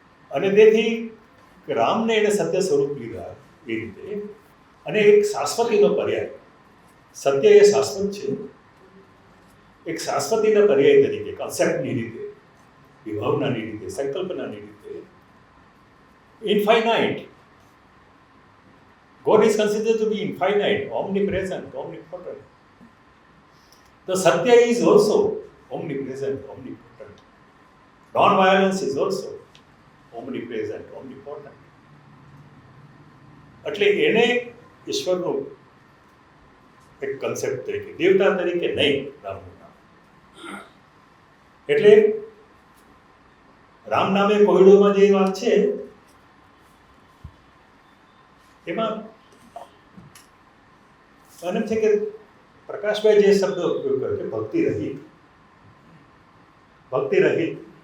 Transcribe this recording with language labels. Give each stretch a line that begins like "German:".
Gujarati: અને તેથી રામને એને સત્ય સ્વરૂપ લીધા એ રીતે. અને એક શાશ્વતીનો પર્યાય, સત્ય એ શાશ્વત છે, એક શાશ્વતીના પર્યાય તરીકે, કન્સેપ્ટની રીતે, વિભાવનાની રીતે, સંકલ્પનાની રીતે, infinite.
English: God is considered to be infinite, omnipresent, omnipotent. The Satya is also omnipresent, omnipotent. Non-violence is also omnipresent, omnipotent.
Gujarati: એટલે એને ઈશ્વરનું એક કન્સેપ્ટ તરીકે, દેવતા તરીકે નહીં રામનું નામ. એટલે રામ નામે કોયડોમાં જે વાત છે એમાં એમ છે કે પ્રકાશભાઈ જે શબ્દ ઉપયોગ કર્યો કે ભક્તિ રહિત. ભક્તિ રહિત.